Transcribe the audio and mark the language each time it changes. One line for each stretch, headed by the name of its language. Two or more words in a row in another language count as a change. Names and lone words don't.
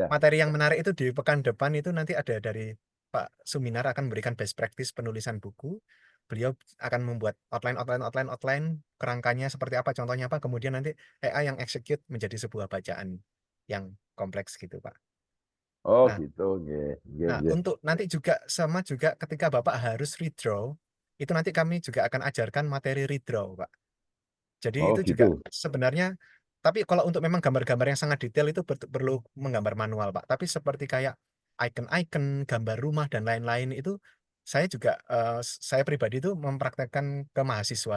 Indonesian: materi yang menarik itu di pekan depan itu nanti ada dari Pak Suminar akan memberikan
English: best practice
Indonesian: penulisan buku. Beliau akan membuat outline kerangkanya seperti apa, contohnya apa, kemudian nanti AI yang execute menjadi sebuah bacaan yang kompleks gitu Pak. Oh, Nah, gitu.
Javanese: Nggih, nggih,
Indonesian: Nah, nggih. untuk nanti juga sama juga ketika Bapak harus redraw, itu nanti kami juga akan ajarkan materi redraw, Pak. Jadi Oh, itu juga gitu. sebenarnya, tapi kalau untuk memang gambar-gambar yang sangat detail itu perlu menggambar manual, Pak. Tapi seperti kayak icon-icon, gambar rumah dan lain-lain itu saya juga saya pribadi itu mempraktekkan ke mahasiswa.